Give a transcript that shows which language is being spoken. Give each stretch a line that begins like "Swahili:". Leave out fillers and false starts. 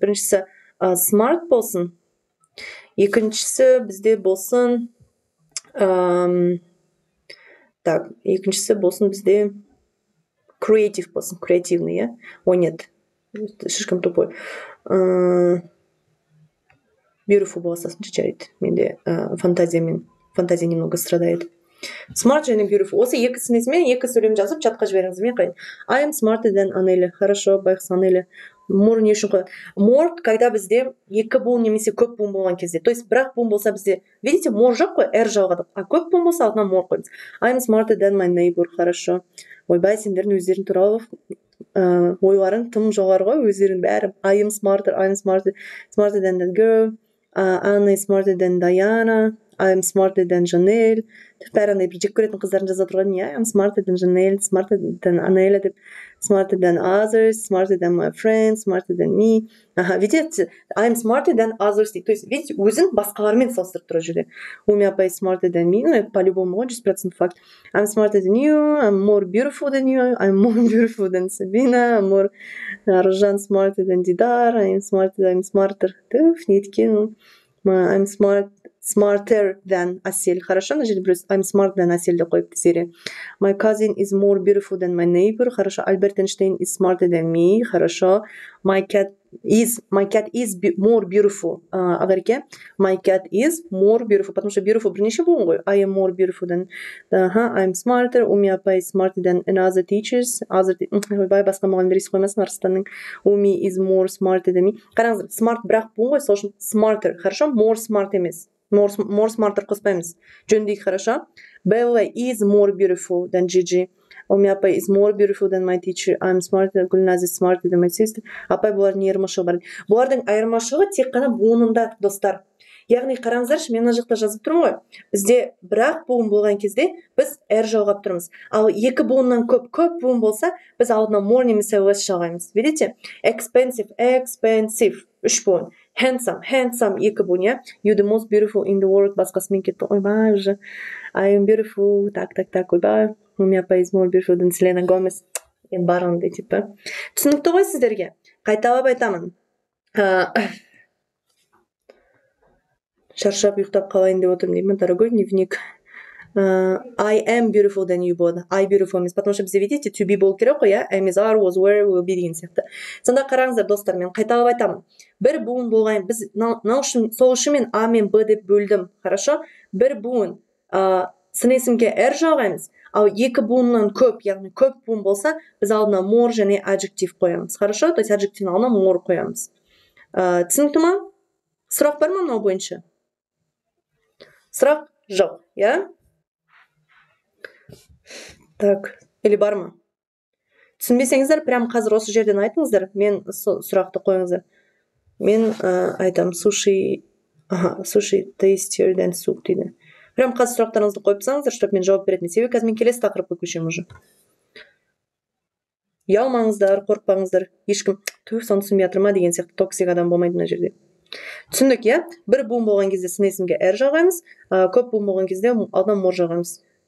Kazakh: Біріншісі smart болсын. Екіншісі бізде болсын екіншісі болсын бізде creative болсын,
Russian: креативный,
Kazakh: иә?
Russian: Ой, нет, слишком тупой.
Kazakh: Beautiful болса жарайды.
Russian: Менде фантазия немного страдает.
Kazakh: Smart және beautiful. Осы екі сын есіммен екі сөйлем жазып чатқа жіберіңіз. Мен қайын.
English: I am smarter than Анеля.
Kazakh: Хорошо, байқысы Анеля. More не үшін қой? More,
Russian: когда
Kazakh: бізде екі буын немесе көп буын болған кезде.
Russian: То есть
Kazakh: бірақ буын болса бізде,
Russian: видите,
Kazakh: more жоқ қой, r жалғадық. А көп буын болса алдына more қоймыз.
English: I am smarter than my neighbor.
Russian: Хорошо.
Kazakh: Ойбай, сендердің өздерің туралы ойларың тым жоғары ғой, өздерің бәрі.
English: I am smarter than that girl. Anna is smarter than Diana. I'm smarter than Janelle.
Kazakh: Бәрі андай бір жек көретін қыздардың жазып отырған иә.
English: I'm smarter than Janelle, smarter than Anela деп. Smarter than others, smarter than my friends, smarter than me.
Kazakh: Ага, видите,
English: I'm smarter than others
Kazakh: дейді. То есть, видите, өзін басқалармен салыстырып тұр жерде.
Russian: У меня апай
English: smarter than me,
Russian: ну, это по-любому ғой, 100% факт.
English: I'm smarter than you, I'm more beautiful than you, I'm more beautiful than Sabina, I'm more Аружан smarter than Дидар, I'm smarter. Түф, неткен, I'm smarter than Асель.
Kazakh: Хорошо, мына жерде біреу
English: I'm smarter than Асель
Kazakh: деп қойыпты Зере.
English: My cousin is more beautiful than my neighbor.
Russian: Хорошо,
English: Альберт Эйнштейн is smarter than me.
Russian: Хорошо.
English: My cat is more beautiful. Agar ke my cat is more beautiful,
Russian: потому что
English: beautiful
Kazakh: бірнеше болған ғой.
English: I am more beautiful than I'm smarter. Уми апай smarter than another teachers.
Kazakh: Ойбай, басқа мұғалімдер ес қоймасын Арыстанның.
English: Уми is more smarter than me.
Kazakh: Қараңыздар, smart бірақ болған ғой, сол үшін smarter. Хорошо, more smart емес. More smarter қоспаймыз. Жөндейік, хорошо.
English: Bella is more beautiful than Gigi. Уми апай is more beautiful than my teacher. I'm smarter. Гүлназ is smarter than my sister.
Kazakh: Апай, бұлардың не айырмашылығы бар? Бұлардың айырмашылығы тек қана буынында, достар. Яғни қараңыздаршы, мен мына жақта жазып тұрмын ғой. Бізде бірақ буын болған кезде біз r жалғап тұрмыз. Ал екі буыннан көп буын болса, біз алдына more немесе less жалғаймыз. Видите? Expensive, 3 буын. Handsome, екі буын, иә.
English: You the most beautiful in the world.
Kazakh: Басқасымен кетті. Ойбай,
Russian: уже.
Kazakh: I am beautiful. Так, ойбай.
Russian: У меня
English: апай is more beautiful than Selena Gomez.
Kazakh: Енді бар ондай типі. Түсінікті ғой сіздерге? Қайталап айтамын. Шаршап ұйықтап қалайын деп отырмын деймін,
Russian: дорогой дневник.
English: I am beautiful than you
Kazakh: болады.
English: I beautiful
Kazakh: емес, потому что бізде видите, to be болу керек қой, иә?
English: Am is, are, was, were, will be деген сияқты.
Kazakh: Сонда қараңыздар, достар, мен қайталап айтамын. Бір буын болған, біз сол үшін мен A мен B деп бөлдім, хорошо? Бір буын сын есімге r жалғаймыз, ал екі буыннан көп, яғни көп буын болса, біз алдына more және adjective қоямыз, хорошо? То есть adjective'ның алдына more қоямыз. Түсінікті ма? Сұрақ бар ма мынау бойынша? Сұрақ жоқ, иә? Так, или бар ма? Түсінбесеңіздер, прям қазір осы жерден айтыңыздар, мен сұрақты қойыңыздар. Мен айтам,
English: sushi tastier than soup
Kazakh: дейді. Прям қазір сұрақтарыңызды қойып тастаңыздар,
Russian: чтобы
Kazakh: мен жауап беретін. Себебі қазір мен келесі тақырыпқа көшемін уже. Ұялмаңыздар, қорықпаңыздар. Ешкім соны түсінбей жатыр ма деген сияқты токсик адам болмайды мына жерде. Түсіндік, иә? Бір буын болған кезде сын есімге r жалғаймыз, көп буын болған кезде алдына more жалғаймыз.